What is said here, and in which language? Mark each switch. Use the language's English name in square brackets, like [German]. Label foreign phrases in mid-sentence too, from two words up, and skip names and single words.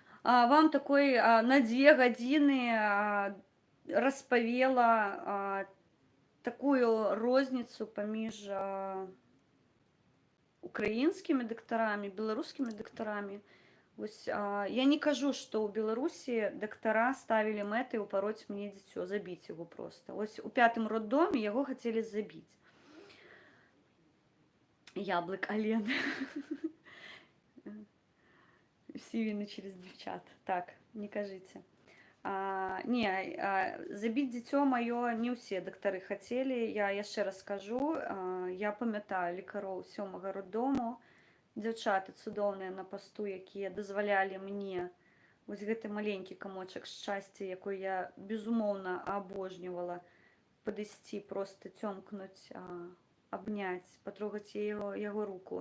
[Belarusian] Вам такой на 2 гадзіны распавела такую розніцу паміж украінскімі дактарамі, беларускімі дактарамі. Вось, я не кажу, што ў Беларусі дактара ставілі мэтай упароць мне дзіцё, забіць яго проста. Вось у 5-м роддоме яго хацелі забіць. Яблык Ален. [Ukrainian] Всі віны через дівчат. [Belarusian] Так, не кажыце. Забіць дзіцё маё не ўсе дактары хацелі. Я яшчэ раз скажу, я памятаю лекароў 7-го роддому, дзяўчаты цудоўныя на пасту, якія дазвалялі мне вось гэты маленькі камочак шчасця, якой я безумоўна абожнівала, падысці, проста цёмкнуць, абняць, патрогаць яго руку.